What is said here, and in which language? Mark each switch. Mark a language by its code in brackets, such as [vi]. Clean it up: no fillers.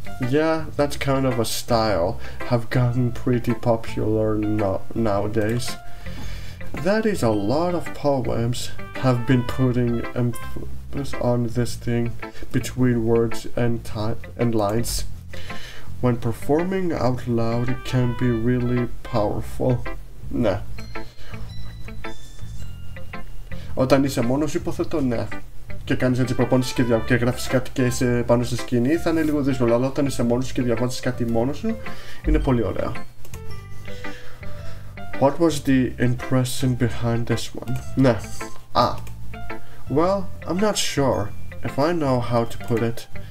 [en] Yeah, that's kind of a style have gotten pretty popular nowadays. That is a lot of poems have been putting emphasis on this thing between words and lines. When performing out loud it can be really powerful. [el] Ναι. Όταν είσαι μόνος υποθέτω ναι. και κάνεις έτσι προπόνηση και γράφεις κάτι και είσαι πάνω στη σκηνή, θα είναι λίγο δύσκολο, αλλά όταν είσαι μόνος σου και διαβάζεις κάτι μόνος σου, είναι πολύ ωραία. [en] What was the impression behind this one? [el] Ναι. [en] Well, I'm not sure if I know how to put it.